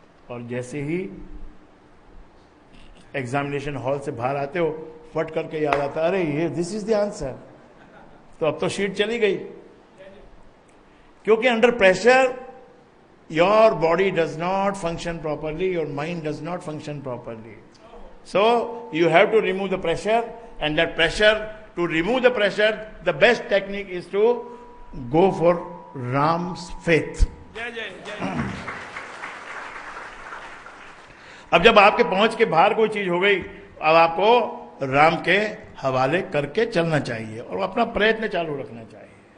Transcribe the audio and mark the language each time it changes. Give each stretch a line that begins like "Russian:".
Hindi: और जैसे ही examination hall से बाहर आते हो, फट करके याद आता, अरे ये
English: this is the answer,
Hindi: तो अब तो शीट चली गई। क्योंकि
English: Under pressure your body does not function properly, your mind does not function properly. So you have to remove the pressure, and that pressure, to remove the pressure, the best technique is to go for Ram's faith.
Hindi: अब जब आपके पहुंच के बाहर कोई चीज हो गई, अब आपको राम के हवाले करके चलना चाहिए और अपना प्रयत्न चालू रखना चाहिए।